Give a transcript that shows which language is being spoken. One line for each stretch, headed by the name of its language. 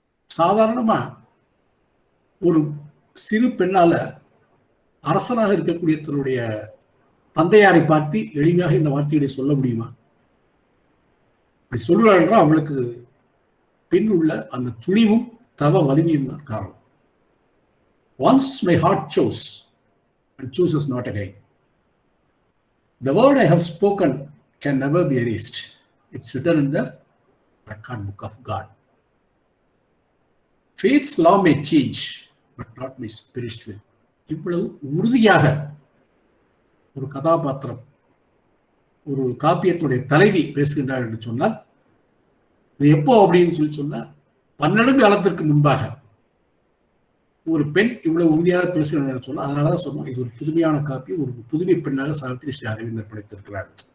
Tamil: சாதாரணமா ஒரு சிறு பெண்ணால அரசனாக இருக்கக்கூடிய தன்னுடைய தந்தையாரை பார்த்து எளிமையாக இந்த வார்த்தைகளை சொல்ல முடியுமா? அப்படி சொல்லுவாள். அவளுக்கு பின் உள்ள அந்த துணிவும் தவ வலிமையும் தான் காரணம்.
English: Once my heart chose and chooses not again. The word I have spoken can never be erased. It's written in the record book of God. Fate's law may change, but not my spirit's will.
Tamil: இவ்வளவு உறுதியாக ஒரு கதாபாத்திரம், ஒரு காப்பியத்துடைய தலைவி பேசுகின்றார் என்று சொன்னால், இது எப்போ அப்படின்னு சொன்னா 12 காலத்திற்கு முன்பாக ஒரு பெண் இவ்வளவு உறுதியாக பேசுகிறார் சொன்னா, அதனாலதான் சொன்னோம் இது ஒரு புதுமையான காப்பியம், ஒரு புதுமை பெண்ணாக சாவித்ரி ஸ்ரீ அரவிந்தர் படைத்திருக்கிறார்.